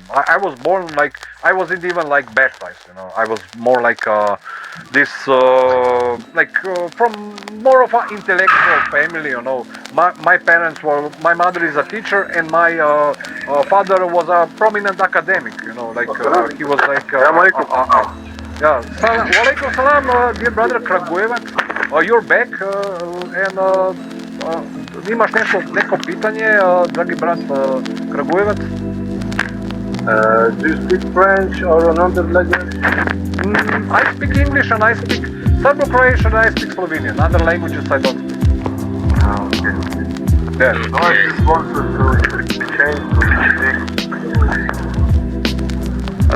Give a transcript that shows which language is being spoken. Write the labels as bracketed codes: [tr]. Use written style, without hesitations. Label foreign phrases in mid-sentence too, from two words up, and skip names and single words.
[en] I was born like I wasn't even like baptized. You know, I was more like this from more of an intellectual family. You know, my parents were. My mother is a teacher, and my father was a prominent academic. You know, like he was like. Yeah, [ar] وعليكم السلام, [en] dear brother Kragujevac. You're back and. [sr] Imaš neko pitanje, dragi brat Kragujevac? [en] Do you speak French or another language? I speak English and I speak Serbo-Croatian and I speak Slovenian. Other languages I don't speak. Okay. Yeah. I just wanted to change to